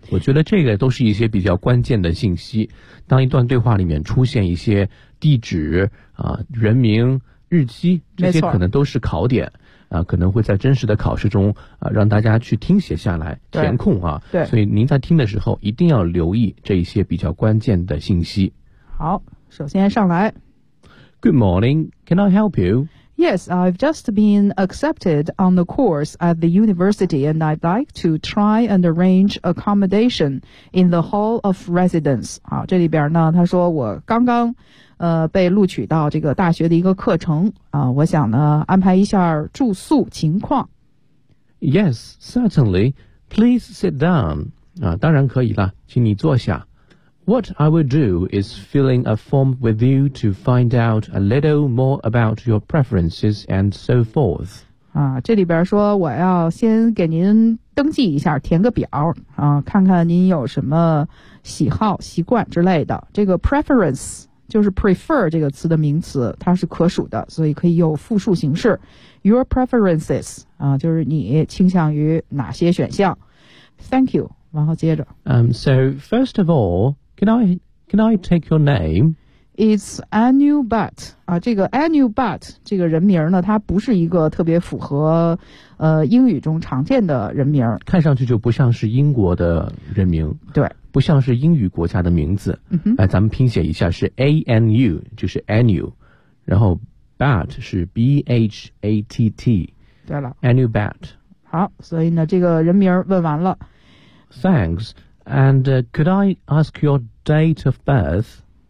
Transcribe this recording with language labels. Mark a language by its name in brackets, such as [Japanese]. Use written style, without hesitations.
[Chinese] 我觉得这个都是一些比较关键的信息，当一段对话里面出现一些地址啊、人名、日期，这些可能都是考点啊，可能会在真实的考试中啊，让大家去听写下来填空啊。对，所以您在听的时候一定要留意这一些比较关键的信息。好，首先上来。 [English] Good morning, can I help you? Yes, I've just been accepted on the course at the university, and I'd like to try and arrange accommodation in the hall of residence. [Chinese] 好，这里边呢，他说我刚刚被录取到这个大学的一个课程啊，我想呢安排一下住宿情况。 [English] Yes, certainly. Please sit down. [Chinese] 啊，当然可以了，请你坐下。 [English] What I will do is filling a form with you to find out a little more about your preferences and so forth. [Chinese] 啊，这里边说我要先给您登记一下，填个表啊，看看您有什么喜好、习惯之类的。这个 preference。就是 prefer 这个词的名词，它是可数的，所以可以有复数形式。 [English] Your preferences [Chinese] 啊，就是你倾向于哪些选项。 [English] Thank you. [Chinese] 然后接着。 [English] So first of all, can I take your name? It's Anu Bhatt. [Chinese] 啊，这个 Anu Bhatt 这个人名呢，它不是一个特别符合英语中常见的人名。看上去就不像是英国的人名。对。不像是英语国家的名字、嗯、咱们拼写一下是 ANU 就是 ANU 然后 BAT 是 BHATT 对了 ANU BAT 好所以呢这个人名问完了 [English] Thanks and could I ask your date of birth